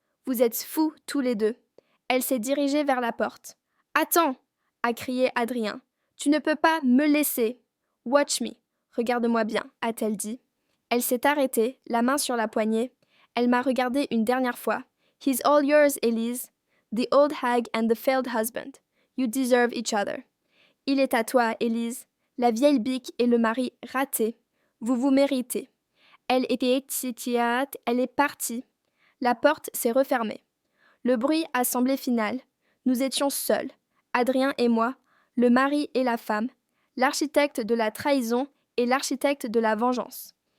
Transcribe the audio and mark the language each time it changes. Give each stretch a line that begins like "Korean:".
French: Vous êtes fous tous les deux. Elle s'est dirigée vers la porte. Attends, a crié Adrien. Tu ne peux pas me laisser.
English: Watch me.
French: Regarde-moi bien, a-t-elle dit. Elle s'est arrêtée, la main sur la poignée. Elle m'a regardée une dernière fois.
English: He's all yours, Élise. The old hag and the failed husband. You deserve each other.
French: Il est à toi, Élise. La vieille bique et le mari raté. Vous vous méritez. Elle était titiate, elle est partie. La porte s'est refermée. Le bruit a semblé final. Nous étions seuls, Adrien et moi, le mari et la femme, l'architecte de la trahison et l'architecte de la vengeance.